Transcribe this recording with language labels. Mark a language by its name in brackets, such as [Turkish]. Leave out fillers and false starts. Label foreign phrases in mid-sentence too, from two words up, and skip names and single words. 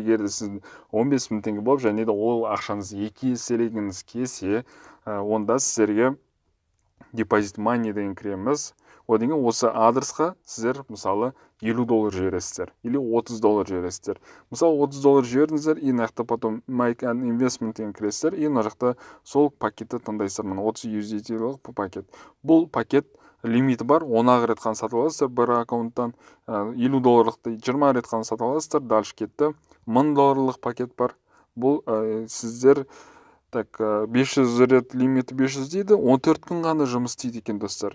[Kazakh] Егер де сіз 15 мың теңге болып, және де ол ақшаңызды екі еселегіңіз келсе, онда сіздерге [English] deposit money [Kazakh] деген кіреміз. Одан кейін осы адресқа сіздер мысалы $50 жібересіздер или $30 жібересіздер. Мысалы $30 жібердіңіздер, и нақты потом [English] make an investment [Kazakh] деген кіресіздер, и мына жақта сол пакетті таңдайсыздар. Мына 30 USDT пакет. Бұл пакет лимиті бар, 10 рет қана сатып аласыздар бір аккаунттан. $50 20 рет қана сатып аласыздар. Дальше кетті. $1000 пакет бар. Бұл сіздер 500 рет лимиті 500 дейді, 14 күн ғана жұмыс істейді екен достар.